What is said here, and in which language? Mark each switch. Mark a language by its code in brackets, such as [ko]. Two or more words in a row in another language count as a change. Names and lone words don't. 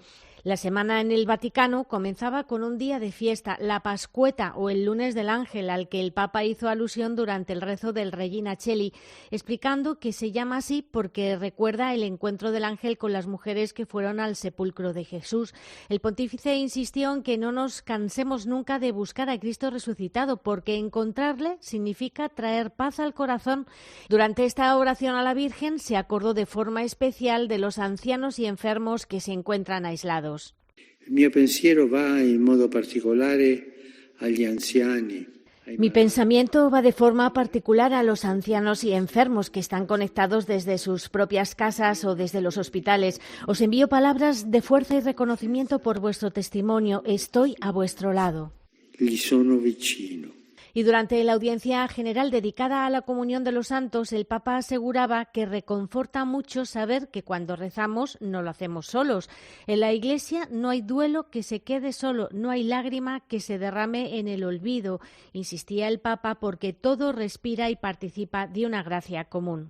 [es] La semana en el Vaticano comenzaba con un día de fiesta, la Pascueta o el Lunes del Ángel, al que el Papa hizo alusión durante el rezo del Regina Coeli, explicando que se llama así porque recuerda el encuentro del ángel con las mujeres que fueron al sepulcro de Jesús. El pontífice insistió en que no nos cansemos nunca de buscar a Cristo resucitado, porque encontrarle significa traer paz al corazón. Durante esta oración a la Virgen se acordó de forma especial de los ancianos y enfermos que se encuentran aislados. [it] Il mio pensiero va in modo particolare agli anziani. [es] Mi pensamiento va de forma particular a los ancianos y enfermos que están conectados desde sus propias casas o desde los hospitales. Os envío palabras de fuerza y reconocimiento por vuestro testimonio. Estoy a vuestro lado. [it] Gli sono vicino. [es] Y durante la audiencia general dedicada a la comunión de los santos, el Papa aseguraba que reconforta mucho saber que cuando rezamos no lo hacemos solos. En la Iglesia no hay duelo que se quede solo, no hay lágrima que se derrame en el olvido, insistía el Papa, porque todo respira y participa de una gracia común.